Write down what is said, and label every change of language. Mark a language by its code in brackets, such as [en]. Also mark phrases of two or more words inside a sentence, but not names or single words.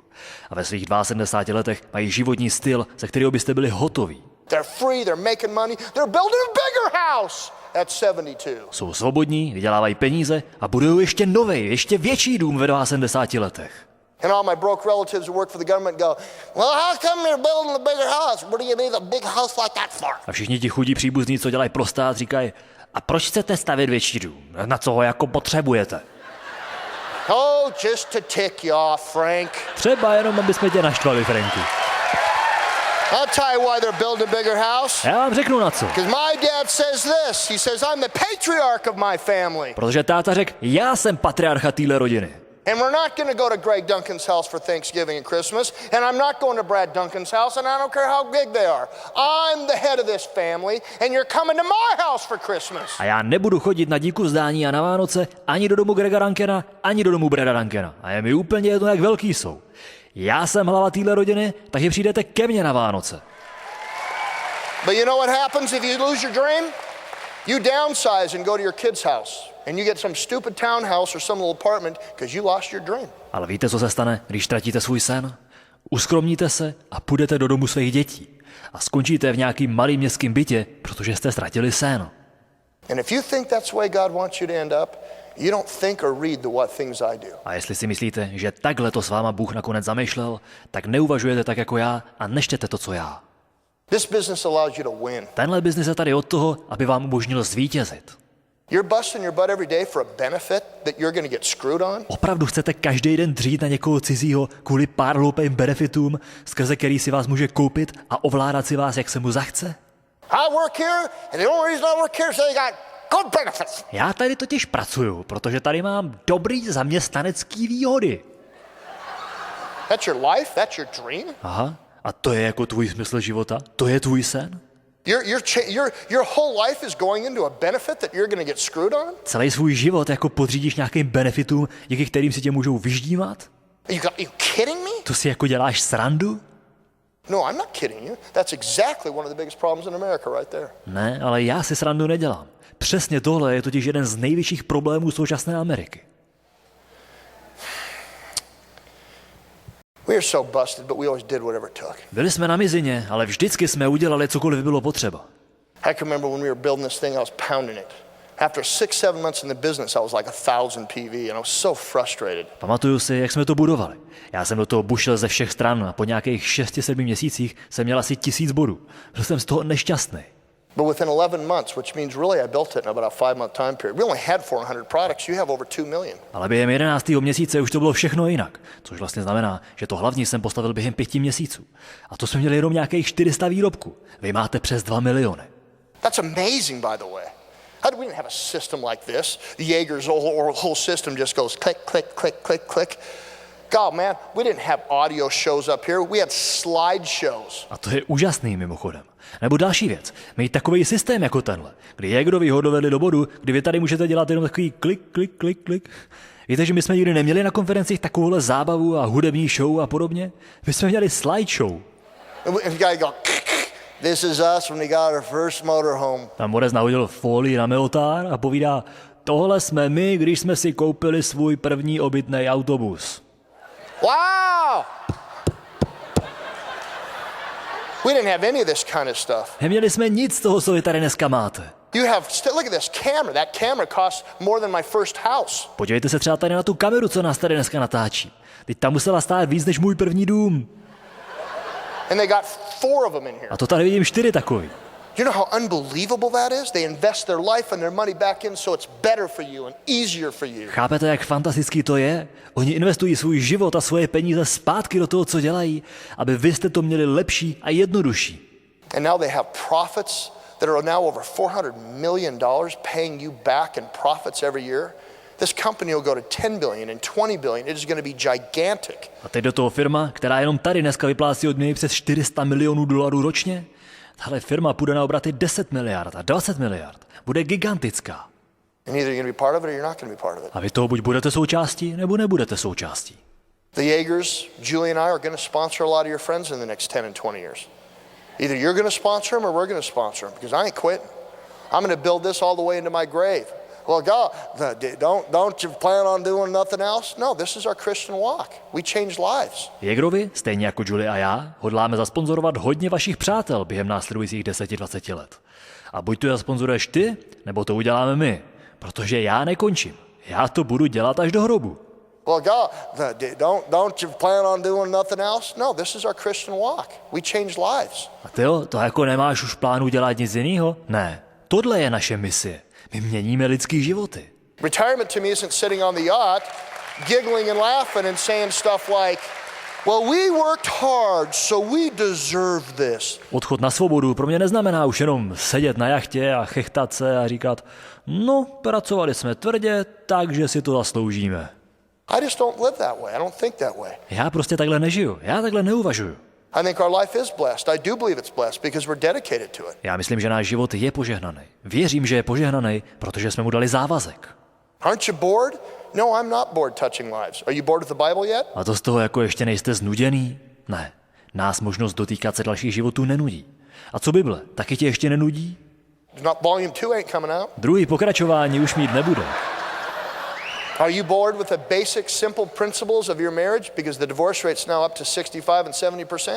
[cs] A ve svých 72 letech mají životní styl, ze kterého byste byli hotoví. [en] They're free, they're making money, they're building a bigger house at 72. [cs] Jsou svobodní, vydělávají peníze a budují ještě novej, ještě větší dům ve 72 letech. [en] And all my broke relatives who work for the government go, well, how come you're building a bigger house? What do you need a big house like that for? [cs] A všichni ti chudí příbuzní, co dělají pro stát, říkají, a proč chcete stavět větší dům? Na co ho jako potřebujete? [en] Oh, just to tick you off, Frank. [cs] Třeba jenom, aby jsme tě naštvali, Franky. [en] I'll tell you why they're building a bigger house. [cs] Já vám řeknu na co. [en] Because my dad says this. He says, I'm the patriarch of my family. [cs] Protože táta řekl, já jsem patriarcha téhle rodiny. [en] And we're not going to go to Greg Duncan's house for Thanksgiving and Christmas. And I'm not going to Brad Duncan's house. And I don't care how big they are. I'm the head of this family. And you're coming to my house for Christmas. [cs] A já nebudu chodit na díku vzdání a na Vánoce ani do domu Grega Duncana, ani do domu Brada Duncana. A je mi úplně jedno, jak velký jsou. Já jsem hlava téhle rodiny, takže přijdete ke mně na Vánoce. [en] But you know what happens if you lose your dream? You downsize and go to your kid's house. And you get some stupid townhouse or some little apartment because you lost your dream. [cs] Ale víte, co se stane, když ztratíte svůj sen? Uskromníte se a půjdete do domu svých dětí. A skončíte v nějakým malým městském bytě, protože jste ztratili sen. [en] And if you think that's the way God wants you to end up, you don't think or read the what things I do. [cs] A jestli si myslíte, že takhle to s váma Bůh nakonec zamýšlel, tak neuvažujete tak jako já a nečtete to, co já. [en] This business allows you to win. [cs] Tenhle biznis je tady od toho, aby vám umožnil zvítězit. [en] You're busting your butt every day for a benefit that you're going to get screwed on? [cs] Opravdu chcete každý den dřít na někoho cizího kvůli pár hloupým benefitům, skrze který si vás může koupit a ovládat si vás, jak se mu zachce? [en] I work here, and the only reason I work here is they got good benefits. [cs] Já tady totiž pracuju, protože tady mám dobrý zaměstnanecký výhody. [en] That's your life? That's your dream? [cs] Aha, a to je jako tvůj smysl života? To je tvůj sen? [en] Your whole life is going into a benefit that you're going to get screwed on? [cs] Celý svůj život jako podřídíš nějakým benefitům, díky kterým si tě můžou vyždímat? [en] Are you kidding me? [cs] To si jako děláš srandu? [en] No, I'm not kidding you. That's exactly one of the biggest problems in America right there. [cs] Ne, ale já si srandu nedělám. Přesně tohle je totiž jeden z největších problémů současné Ameriky. [en] We are so busted, but we always did whatever it took. [cs] Byli jsme na mizině, ale vždycky jsme udělali cokoliv by bylo potřeba. [en] I can remember when we were building this thing, I was pounding it. After 6-7 months in the business, I was like 1,000 PV, and I was so frustrated. [cs] Pamatuju si, jak jsme to budovali. Já jsem do toho bušil ze všech stran a po nějakých 6-7 měsících jsem měl asi 1000 bodů. Byl jsem z toho nešťastný. [en] But within 11 months, which means really I built it in about a 5-month time period, we only had 400 products, you have over 2 million. [cs] Ale během 11. měsíce už to bylo všechno jinak, což vlastně znamená, že to hlavní jsem postavil během 5 měsíců. A to jsme měli jenom nějakých 400 výrobků. Vy máte přes 2 miliony. [en] That's amazing, by the way. How do we didn't have a system like this? The Jaeger's whole system just goes click, click, click, click, click. God, man, we didn't have audio shows up here. We had slideshows. [cs] A to je úžasný mimochodem. Nebo další věc, mít takový systém jako tenhle, kdy Jaegerovi ho dovedli do bodu, kdy vy tady můžete dělat jenom takový klik, klik, klik, klik. Víte, že my jsme nikdy neměli na konferencích takovouhle zábavu a hudební show a podobně? My jsme měli slideshow. [en] And the guy go, this is us when we got our first motorhome. [cs] Tam Borec nahodil folii na miltár a povídá, tohle jsme my, když jsme si koupili svůj první obytný autobus. [en] Wow! We didn't have any of this kind of stuff. [cs] Neměli jsme nic z toho, co vy tady dneska máte. [en] Look at this camera. That camera cost more than my first house. [cs] Podívejte se třeba tady na tu kameru, co nás tady dneska natáčí. Teď tam musela stát víc než můj první dům. [en] And they got 4 of them in here. [cs] A to tady vidím 4 takový. [en] You know how unbelievable that is? They invest their life and their money back in so it's better for you and easier for you. [cs] Chápete, jak fantastický to je? Oni investují svůj život a svoje peníze zpátky do toho, co dělají, aby vy jste to měli lepší a jednodušší. [en] And now they have profits that are now over $400 million paying you back in profits every year. This company will go to 10 billion and 20 billion. It is going to be gigantic. [cs] A teď do toho firma, která jenom tady dneska vyplácí odměny přes $400 milionů ročně, tahle firma půjde na obraty 10 miliard a 20 miliard. Bude gigantická. [en] And either you're going to be part of it or you're not going to be part of it. [cs] A vy toho buď budete součástí, nebo nebudete součástí. [en] The Jaegers, Julie and I are going to sponsor a lot of your friends in the next 10 and 20 years. Either you're going to sponsor them or we're going to sponsor them because I ain't quitting. I'm going to build this all the way into my grave. Well, God, don't you plan on doing nothing else? No, this is our Christian walk. We change lives. [cs] Jaegerovi, stejně jako Julie a já, hodláme zasponzorovat hodně vašich přátel během následujících 10-20 let. A buď to zasponzoruješ ty, nebo to uděláme my. Protože já nekončím. Já to budu dělat až do hrobu. [en] Well, God, don't you plan on doing nothing else? No, this is our Christian walk. We change lives. [cs] A ty jo, to jako nemáš už plánu dělat nic jiného? Ne. Tohle je naše misie. My měníme lidský životy. [en] Retirement to me isn't sitting on the yacht. giggling and laughing and saying stuff like, well, we worked hard, so we deserve this. [cs] Odchod na svobodu pro mě neznamená už jenom sedět na jachtě a chechtat se a říkat, no, pracovali jsme tvrdě, takže si to zasloužíme. [en] I just don't live that way. I don't think that way. [cs] Já prostě takhle nežiju, já takhle neuvažuju. [en] I think our life is blessed. I do believe it's blessed because we're dedicated to it. [cs] Já myslím, že náš život je požehnaný. Věřím, že je požehnaný, protože jsme mu dali závazek. [en] Aren't you bored? No, I'm not bored touching lives. Are you bored with the Bible yet? [cs] A to z toho jako ještě nejste znuděný? Ne, nás možnost dotýkat se dalších životů nenudí. A co Bible, taky tě ještě nenudí? [en] Not volume 2 ain't coming out. [cs] Druhý pokračování už mít nebude. [en] Are you bored with the basic simple principles of your marriage because the divorce rate's now up to 65 and 70%?